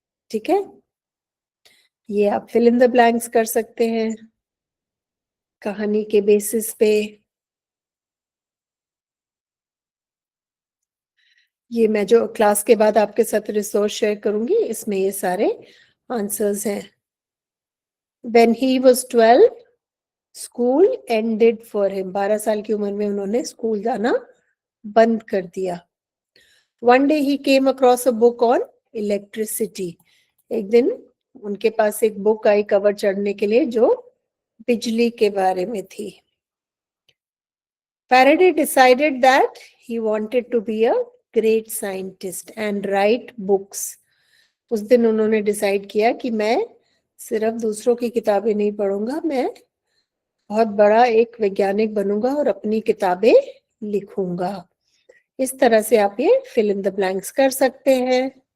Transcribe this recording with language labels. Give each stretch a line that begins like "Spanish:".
Hindi: ठीक है, ये आप फिल इन द ब्लैंक्स कर सकते हैं कहानी के बेसिस पे. ये मैं जो क्लास के बाद आपके साथ रिसोर्स शेयर करूंगी, इसमें ये सारे आंसर्स हैं.
English: When he was 12, school ended for him.
Hindi: 12 साल की उम्र में उन्होंने स्कूल जाना बंद कर दिया.
English: One day he came across a book on electricity.
Hindi: एक दिन उनके पास एक बुक आई कवर चढ़ने के लिए जो बिजली के बारे में थी.
English: Faraday decided that he wanted to be a great scientist and write books.
Hindi: उस दिन उन्होंने डिसाइड किया कि मैं सिर्फ दूसरों की किताबें नहीं पढ़ूंगा, मैं बहुत बड़ा एक वैज्ञानिक बनूंगा और अपनी किताबें लिखूंगा. इस तरह से आप ये फिल इन द ब्लैंक्स कर सकते हैं.